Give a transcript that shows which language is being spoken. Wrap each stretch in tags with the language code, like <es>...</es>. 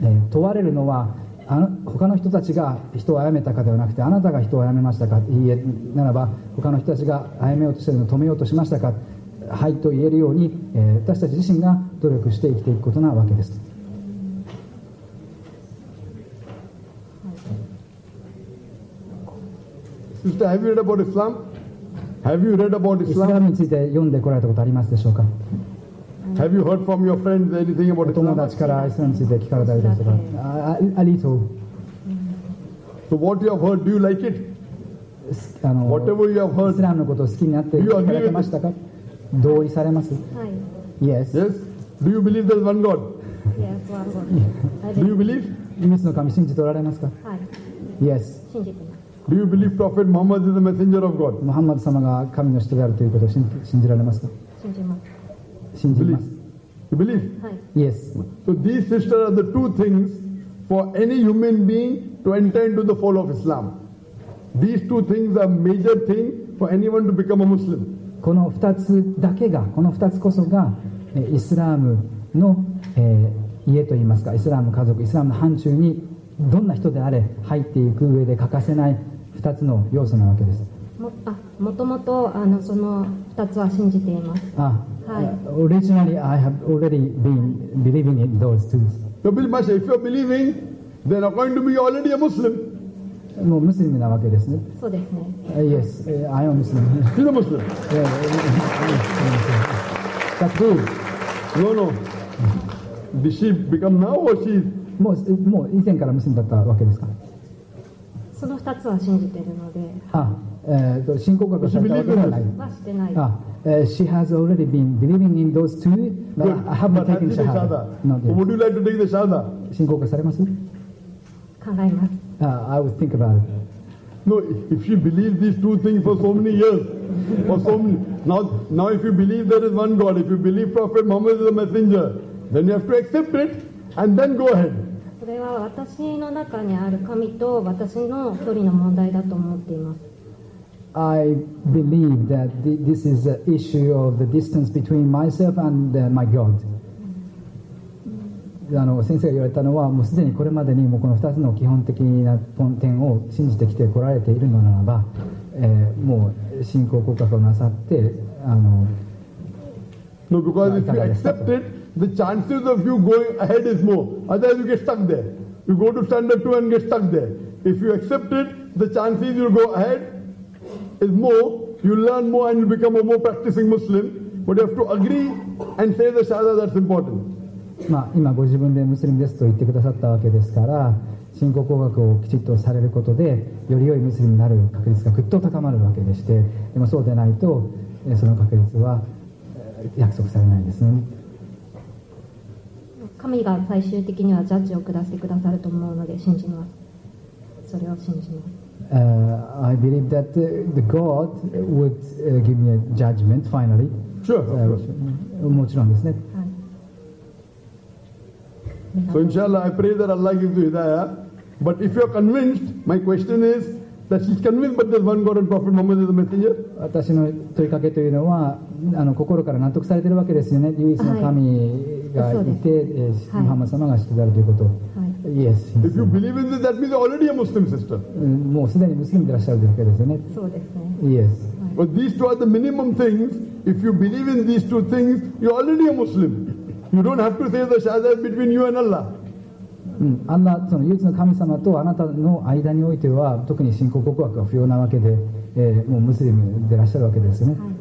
<ja>問われるのはあの他の人たちが人を殺めたかではなくて、あなたが人を殺めましたか、いいえならば他の人たちが殺めようとしているのを止めようとしましたか、はいと言えるように、私たち自身が努力して生きていくことなわけです。</ja> <en>Sister, have you read about Islam? Have you read about Islam?</en> <ja>イスラムについて読んでこられたことありますでしょうか？</ja> <en>Have you heard from your friends anything about Islam?</en> <ja>友達からイスラムについて聞かれたりですか？</ja> <en>A little. So what you have heard, do you like it? Whatever you have heard,</en> <ja>イスラムのことを好きになって聞かれてましたか？同意されます。はい。</ja> <en>Yes. Yes. Do you believe there's one God? Yes, one God. Do you believe?</en> <ja>イエスの神信じておられますか？はい。 Yes. 信じています。</ja> <en>Do you believe Prophet Muhammad is the messenger of God?</en> <ja>ムハンマド様が神の使徒であるということを信じられますか？信じます。信じます。</ja> <en>Believe. You believe?</en> <ja>はい。</ja> <en>Yes. So these sisters are the two things for any human being to enter into the fold of Islam. These two things are major thing for anyone to become a Muslim.</en> <ja>この2つだけが、この2つこそがイスラームの、家といいますか、イスラム家族、イスラムの範疇にどんな人であれ入っていく上で欠かせない2つの要素なわけです。もともとその2つは信じています。あ、はい、</ja> <en>Originally I have already been believing in those two. So Billy Masha, if you're believing, then according to me you're already a Muslim.</en> <ja>もうムスリムなわけですね。そうですね。</ja> <en>Yes, I am Muslim. You're a Muslim. Yeah. That's true. No, no. Did she become now or she?</en> <ja>もう以前からムスリムだったわけですか。その2つは信じているので。信仰告白されたわけではない。してない。</ja> <en>あ、she has already been believing in those two, but、 Good. I haven't taken shahada. Would you like to take the shahada?</en> <ja>信仰告白されます？考えます。</ja> <en>I would think about it. No, if you believe these two things for so many years, for so many, now if you believe there is one God, if you believe Prophet Muhammad is the messenger, then you have to accept it and then go ahead.</en> <ja>それは私の中にある神と私の距離の問題だと思っています。</ja> <en>I believe that this is an issue of the distance between myself and my God.</en> <ja>先生が言われたのは、もうすでにこれまでにもうこの2つの基本的な点を信じてきてこられているのならば、もう信仰告白をなさって、</ja> <en>No, because if you accept it, the chances of you going ahead is more. Otherwise, you get stuck there. You go to standard 2 and get stuck there. If you accept it, the chances you go ahead is more. You learn more and you become a more practicing Muslim. But you have to agree and say the shahada, that's important.</en> <ja>まあ、今ご自分でムスリムですと言ってくださったわけですから、信仰工学をきちっとされることでより良いムスリムになる確率がぐっと高まるわけでして、でもそうでないとその確率は約束されないですね。神が最終的にはジャッジを下してくださると思うので信じます。それを信じます。</ja> <en>I believe that the God would give me a judgment finally. Sure, of course.</en> <ja>もちろんですね。</ja> <en>So inshallah, I pray that Allah gives you hidayah. But if you are convinced, my question is that she's convinced, but there's one God and Prophet Muhammad is the messenger.</en> <ja>私の問いかけというのは、心から納得されているわけですよね。唯一の神がいて、はい、ムハンマド様が知っているということ。はい、</ja> <en>yes. If you believe in this, that means you're already a Muslim sister.</en> <ja>もうすでにムスリムでいらっしゃるわけですよね。そうですね。</ja> <en>Yes. But these two are the minimum things. If you believe in these two things, you're already a Muslim. You don't have to say the shahada between you and Allah.</en> <ja>Allah, その唯一の神様とあなたの間においては、特に信仰告白は不要なわけで、もうムスリムでいらっしゃるわけですよね。</ja>